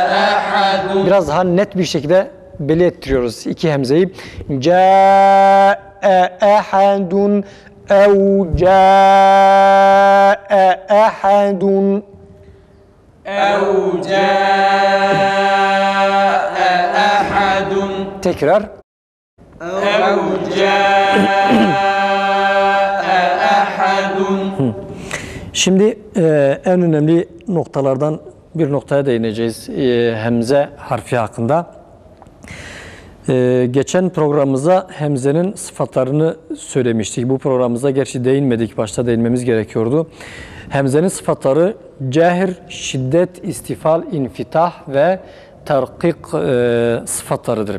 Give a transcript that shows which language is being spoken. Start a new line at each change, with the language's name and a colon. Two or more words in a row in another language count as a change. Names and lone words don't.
Turkish: Biraz daha net bir şekilde belli ettiriyoruz iki hemzeyi.
Arabic: أحد أو جاء أحد أو جاء أحد
Turkish: tekrar
Arabic: أو جاء أحد
Turkish: şimdi en önemli noktalardan bir noktaya değineceğiz hemze harfi hakkında. Geçen programımızda hemzenin sıfatlarını söylemiştik. Bu programımızda gerçi değinmedik, başta değinmemiz gerekiyordu. Hemzenin sıfatları cehir, şiddet, istifal, infitah ve terkik sıfatlarıdır.